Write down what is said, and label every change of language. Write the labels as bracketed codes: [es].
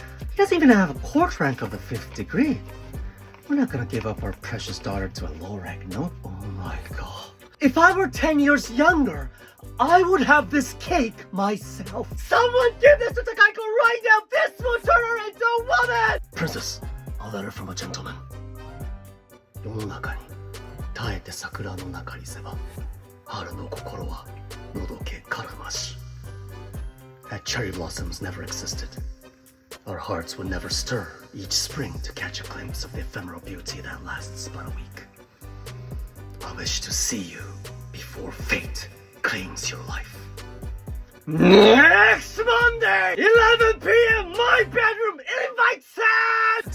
[en] He doesn't even have a court rank of the 5th degree. We're not gonna give up our precious daughter to a low-rank note. Oh my god. If I were 10 years younger, I would have this cake myself. Someone give this to Takaiko right now! This will turn her into a woman! Princess, a letter from a gentleman. [ja] 世の中に耐えて桜の中にせば春の心はのどけからまし [en] That cherry blossoms never existed. Our hearts would never stir each spring to catch a glimpse of the ephemeral beauty that lasts but a week. I wish to see you before fate claims your life. Next Monday, 11 p.m., my bedroom, invite sad!